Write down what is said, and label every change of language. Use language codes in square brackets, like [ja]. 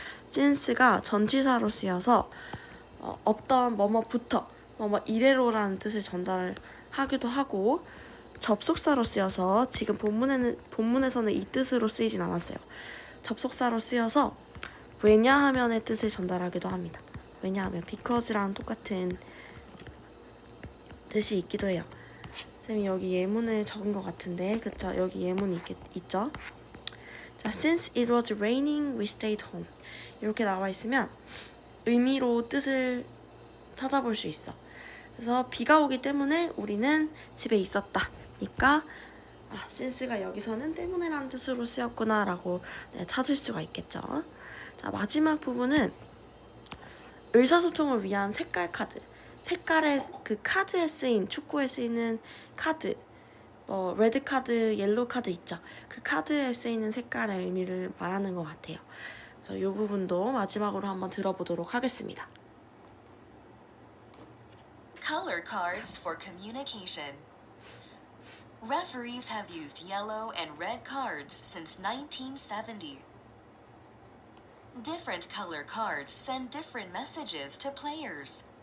[ko] since가 전치사로 쓰여서 어떤 뭐뭐부터 뭐뭐 이래로라는 뜻을 전달하기도 하고, 접속사로 쓰여서 지금 본문에서는 이 뜻으로 쓰이진 않았어요. 접속사로 쓰여서 왜냐하면의 뜻을 전달하기도 합니다. 왜냐하면 because랑 똑같은 뜻이 있기도 해요. 쌤이 여기 예문을 적은 것 같은데, 그쵸? 여기 예문이 있죠? [en] 자, since it was raining, we stayed home. [ko] 이렇게 나와 있으면 의미로 뜻을 찾아볼 수 있어. 그래서 비가 오기 때문에 우리는 집에 있었다. 그러니까 since가 여기서는 때문에라는 뜻으로 쓰였구나 라고 찾을 수가 있겠죠. 자, 마지막 부분은 의사소통을 위한 색깔 카드. 색깔의 그 카드에 쓰인, 축구에 쓰이는 카드, 레드 카드, 옐로우 카드 있죠. 그 카드에 쓰이는 색깔의 의미를 말하는 것 같아요. 그래서 이 부분도 마지막으로 한번 들어보도록 하겠습니다. [en] Color cards for communication. Referees have used yellow and red cards since 1970. Different color cards send different messages to players.